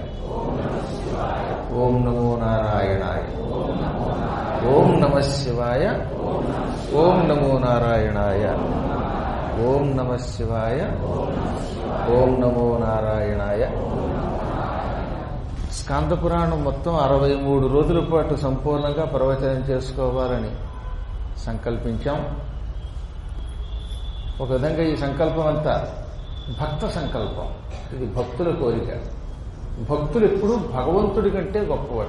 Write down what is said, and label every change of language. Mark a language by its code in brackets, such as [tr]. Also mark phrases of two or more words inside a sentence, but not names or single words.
[sa] ओम नमो नारायणाय। ओम नमः शिवाय। ओम नमो नारायणाय। ओम नमः शिवाय। ओम नमो నారాయణాయ। [te] స్కాంద పురాణం మొత్తం 63 రోజుల పాటు సంపూర్ణంగా ప్రవచనం చేసుకోవాలని సంకల్పించాం. ఒక విధంగా ఈ సంకల్పం అంతా భక్త సంకల్పం. ఇది భక్తుల కోరిక. భక్తులు ఎప్పుడూ భగవంతుడి కంటే గొప్పవాడు.